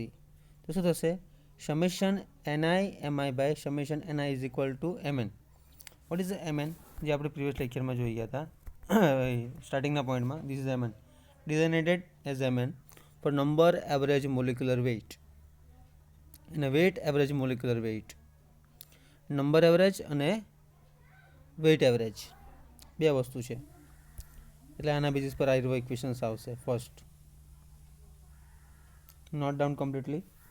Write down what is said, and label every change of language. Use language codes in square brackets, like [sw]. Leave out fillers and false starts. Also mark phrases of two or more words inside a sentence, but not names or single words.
[gu] તો શું થશે? [en] સમેશન ni mi by summation ni is equal to mn. What is the mn? [gu] જે આપણે પ્રીવિયસ લેક્ચરમાં જોઈ ગયા હતા સ્ટાર્ટિંગના પોઈન્ટમાં. [en] This is mn, designated as mn for number average molecular weight and a weight average molecular weight. number average [gu] અને [en] weight average [gu] બે વસ્તુ છે, એટલે આના બેઝિસ પર આ ઇક્વેશન્સ આવશે. [en] first note down completely.